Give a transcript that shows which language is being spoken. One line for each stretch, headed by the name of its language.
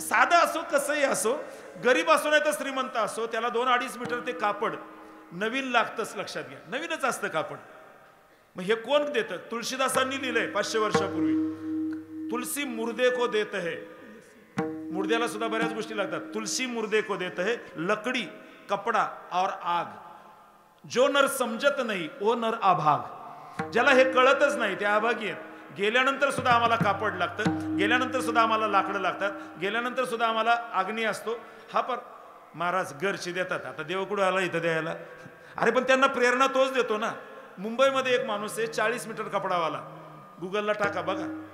Marathi: साधा असो कसंही असो, गरीब असो नाही तर श्रीमंत असो, त्याला 2-2.5 मीटर ते कापड नवीन लागतंच. लक्षात घ्या, नवीनच असतं कापड. मग हे कोण देतं? तुळशीदासांनी लिहिलंय 500 वर्षापूर्वी.
Hindi: तुलसी मुर्दे को देत है.
Marathi: मुर्द्याला सुद्धा बऱ्याच गोष्टी लागतात.
Hindi: तुलसी मुर्दे को देत है, लकडी, कपडा और आग. जो नर समजत नाही ओ नर आभाग.
Marathi: ज्याला हे कळतच नाही ते आभागी आहेत. गेल्यानंतर सुद्धा आम्हाला कापड लागतं, गेल्यानंतर सुद्धा आम्हाला लाकडं लागतात, गेल्यानंतर सुद्धा आम्हाला अग्नी असतो. हा पर महाराज घरची देतात, आता देव कुठं आला इथं द्यायला? अरे पण त्यांना प्रेरणा तोच देतो ना. मुंबईमध्ये एक माणूस आहे 40 मीटर कपडावाला, गुगलला टाका बघा.